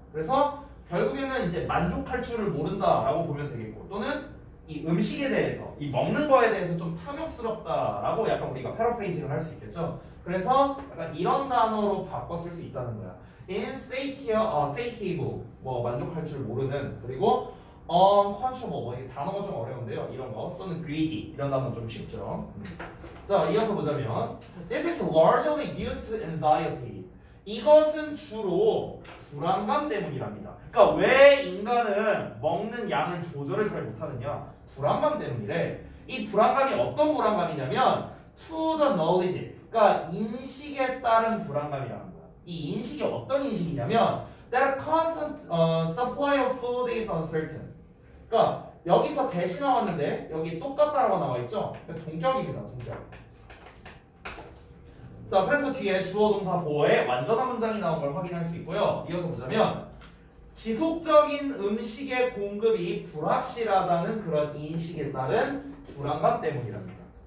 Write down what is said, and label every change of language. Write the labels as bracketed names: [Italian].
[Korean] 그래서 결국에는 이제 만족할 줄을 모른다라고 보면 되겠고 또는 이 음식에 대해서 이 먹는 거에 대해서 좀 탐욕스럽다라고 약간 우리가 패러프레이징을 할 수 있겠죠. 그래서 약간 이런 단어로 바꿔 쓸 수 있다는 거야. insatiable 뭐 만족할 줄 모르는 그리고 unconscionable 뭐 이게 단어가 좀 어려운데요. 이런 거 또는 greedy 이런 단어 좀 쉽죠. 자 이어서 보자면 [English] this is largely due to anxiety. [Korean] 이것은 주로 불안감 때문이랍니다. 그러니까 왜 인간은 먹는 양을 조절을 잘 못하느냐? 불안감 때문이래. 이 불안감이 어떤 불안감이냐면 [English] to the knowledge. [Korean] 그러니까 인식에 따른 불안감이라는 거야. 이 인식이 어떤 인식이냐면 [English] that constant supply of food is uncertain. [Korean] 그러니까 여기서 대시 나왔는데 여기 똑같다라고 나와 있죠? 동격입니다. 동격. 자, 그래서 뒤에 주어 동사 보어에 완전한 문장이 나온 걸 확인할 수 있고요. 이어서 보자면 지속적인 음식의 공급이 불확실하다는 그런 인식에 따른 불안감 때문이랍니다.